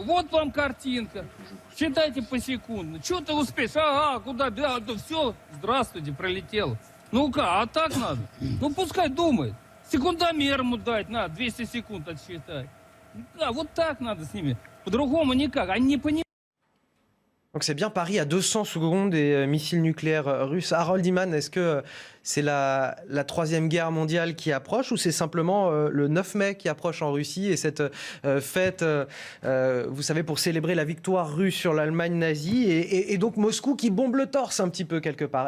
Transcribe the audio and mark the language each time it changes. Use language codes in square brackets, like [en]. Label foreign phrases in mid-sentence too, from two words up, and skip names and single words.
[ru] Вот вам картинка. Считайте посекундно. Что ты успеешь? Ага, куда? Да, все, здравствуйте, пролетело. Ну-ка, а так надо? Ну, пускай думает. Секундомер ему дать, надо, 200 секунд отсчитать. Да, вот так надо с ними. По-другому никак. Они не понимают. [fr] Donc c'est bien Paris à 200 secondes des missiles nucléaires russes. Harold Iman, est-ce que c'est la Troisième Guerre mondiale qui approche ou c'est simplement le 9 mai qui approche en Russie et cette fête, vous savez, pour célébrer la victoire russe sur l'Allemagne nazie et donc Moscou qui bombe le torse un petit peu quelque part.